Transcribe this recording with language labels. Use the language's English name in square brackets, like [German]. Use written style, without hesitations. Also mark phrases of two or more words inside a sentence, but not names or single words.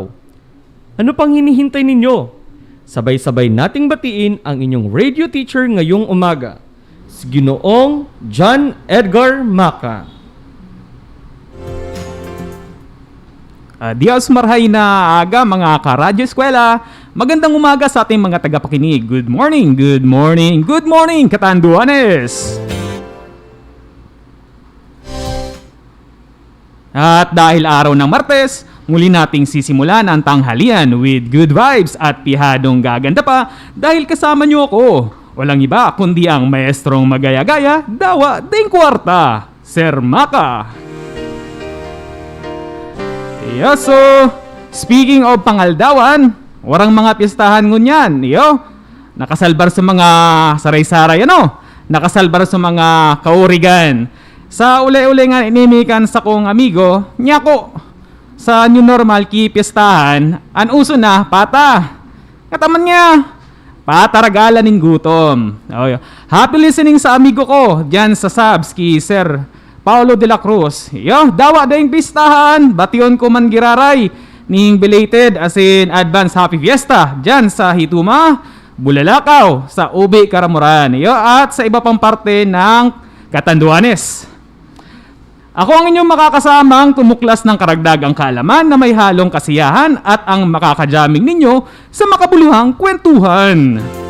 [Filipino] Ano pang hinihintay ninyo? Sabay-sabay nating batiin ang inyong radio teacher ngayong umaga, si Ginoong John Edgar Maca. [Bikol] Dios marhay na aga mga ka-Radyo Eskwela. [Filipino] Magandang umaga sa ating mga tagapakinig. [English] Good morning, good morning, good morning, Catanduanes! [Filipino] At dahil araw ng Martes, muli nating sisimulan ang tanghalian [English] with good vibes [Filipino] at pihadong gaganda pa dahil kasama niyo ako. Walang iba kundi ang maestrong magaya-gaya, [Bikol] dawa ding kwarta, [Filipino] Sir Maca. [Bikol] Iyo, so, speaking of pangaldawan, warang mga pistahan ngunyan, iyo, nakasalbar sa mga saray-saray, nakasalbar sa mga kaurigan. Sa uli-uli nga inimikan sa kong amigo, nyako, sa [English] new normal [Bikol] ki pistahan, an uso na, pata. Kataman niya, pataragalan ng gutom. Okay. [English] Happy listening [Bikol] sa amigo ko, dyan sa subs ki Sir Paulo de la Cruz. Yo, dawa daing pistahan, bation ko man giraray, ning [English] belated as in advance happy fiesta, [Bikol] dyan sa Hituma, Bulalakaw, sa Ubi, Karamuran. [Filipino] Yo, at sa iba pang parte ng Catanduanes. Ako ang inyong makakasamang tumuklas ng karagdagang kaalaman na may halong kasiyahan at ang makakajaming ninyo sa makabuluhang kwentuhan.